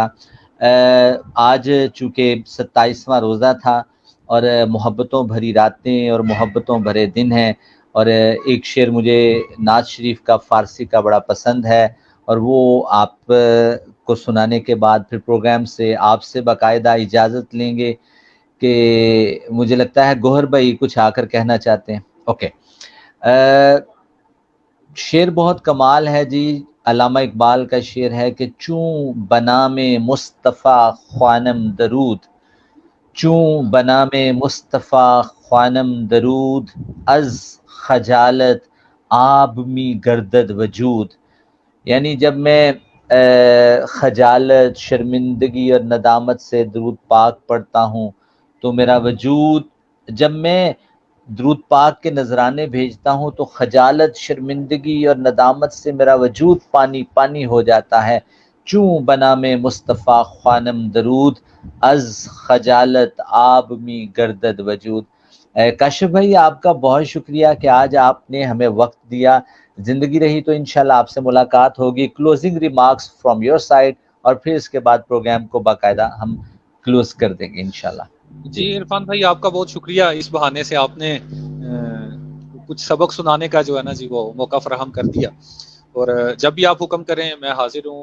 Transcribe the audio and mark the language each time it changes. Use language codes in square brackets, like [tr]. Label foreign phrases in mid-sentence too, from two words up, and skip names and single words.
[ur] آج چونکہ 27واں روزہ تھا اور محبتوں بھری راتیں اور محبتوں بھرے دن ہیں، اور ایک شعر مجھے نعت شریف کا فارسی کا بڑا پسند ہے اور وہ آپ کو سنانے کے بعد پھر پروگرام سے آپ سے باقاعدہ اجازت لیں گے کہ مجھے لگتا ہے گوہر بھائی کچھ آ کر کہنا چاہتے ہیں. اوکے. شعر بہت کمال ہے جی. علامہ اقبال کا شعر ہے کہ [fa] چوں بنام مصطفیٰ خوانم درود. چوں بنام مصطفیٰ خوانم درود از خجالت آب می گردد وجود. [ur] یعنی جب میں خجالت، شرمندگی اور ندامت سے درود پاک پڑھتا ہوں تو میرا وجود، جب میں درود پاک کے نذرانے بھیجتا ہوں تو خجالت، شرمندگی اور ندامت سے میرا وجود پانی پانی ہو جاتا ہے. [fa] چوں بنام مصطفیٰ خوانم درود از خجالت آب می گردد وجود. [ur] کاشف بھائی آپ کا بہت شکریہ کہ آج آپ نے ہمیں وقت دیا. زندگی رہی تو انشاءاللہ آپ سے ملاقات ہوگی. [en] closing remarks from your side, [ur] اور پھر اس کے بعد پروگرام کو باقاعدہ ہم کلوز کر دیں گے انشاءاللہ. جی عرفان بھائی آپ کا بہت شکریہ, اس بہانے سے آپ نے کچھ سبق سنانے کا جو ہے نا جی وہ موقع فراہم کر دیا, اور جب بھی آپ حکم کریں میں حاضر ہوں.